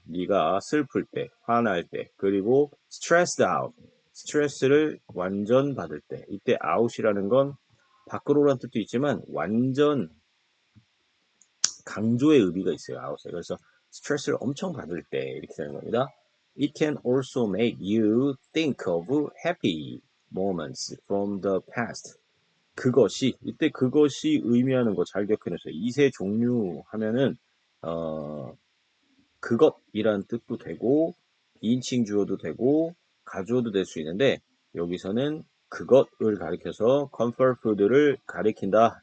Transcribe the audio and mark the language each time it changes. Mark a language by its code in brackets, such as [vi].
[ko] 네가 슬플 때, 화날 때, 그리고 [en] stressed out. [ko] 스트레스를 완전 받을 때. 이때 out이라는 건 밖으로라는 뜻도 있지만 완전 강조의 의미가 있어요. out에. 그래서 스트레스를 엄청 받을 때 이렇게 되는 겁니다. [en] It can also make you think of happy moments from the past. [ko] 그것이 이때 그것이 의미하는 거 잘 기억해놓으세요. 이세 종류 하면은 그것이란 뜻도 되고 비인칭 주어도 되고 가주어도 될 수 있는데 여기서는 그것을 가리켜서 comfort food를 가리킨다.